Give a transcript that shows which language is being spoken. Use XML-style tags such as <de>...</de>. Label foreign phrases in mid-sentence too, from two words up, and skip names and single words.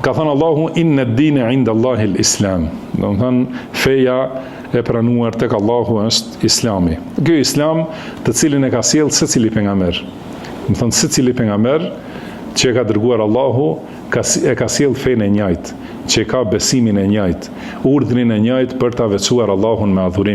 <sq>Ka thënë Allahu</sq> <ar>إن الدين عند الله الإسلام.</ar> <sq>Do të thënë feja e pranuar tek Allahu është Islami. Ky Islam të cilin e ka sjellë secili pejgamber. Do të thënë secili pejgamber që e ka dërguar Allahu e ka sjellë fenë e njëjtë, që ka besimin e njëjtë, urdhrin e njëjtë për ta veçuar Allahun me adhurim.</sq>